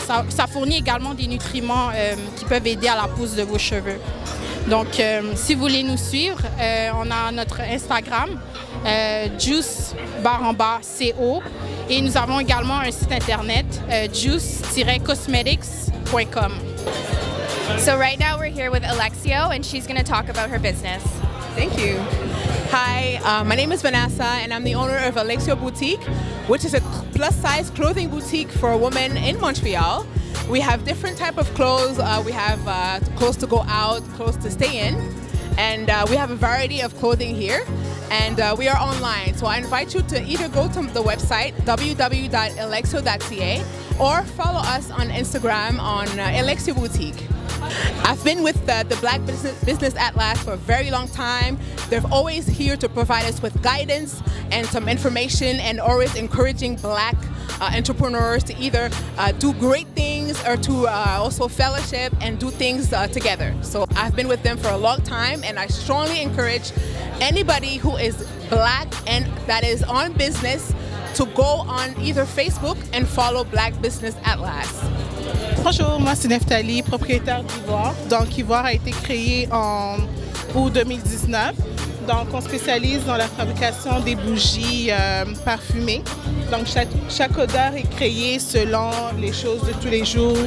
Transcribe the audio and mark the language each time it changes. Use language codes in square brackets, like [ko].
[fr] Et ça fournit également des nutriments qui peuvent aider à la pousse de vos cheveux. Donc, si vous voulez nous suivre, on a notre Instagram, juice_co. Et nous avons également un site internet, juice-cosmetics.com. [en] So right now we're here with Alexio, and she's going to talk about her business. Thank you. Hi, my name is Vanessa, and I'm the owner of Alexio Boutique, which is a plus-size clothing boutique for women in Montreal. We have different type of clothes. We have clothes to go out, clothes to stay in, and we have a variety of clothing here. And we are online, so I invite you to either go to the website www.alexio.ca or follow us on Instagram on Alexio Boutique. I've been with the Black Business Atlas for a very long time. They're always here to provide us with guidance and some information, and always encouraging Black entrepreneurs to either do great things or to also fellowship and do things together. So I've been with them for a long time, and I strongly encourage anybody who is Black and that is on business to go on either Facebook and follow Black Business Atlas. [fr] Bonjour, moi c'est Neftali, propriétaire d'Ivoire. Donc Ivoire a été créé en août 2019. Donc on spécialise dans la fabrication des bougies parfumées. Donc chaque odeur est créée selon les choses de tous les jours.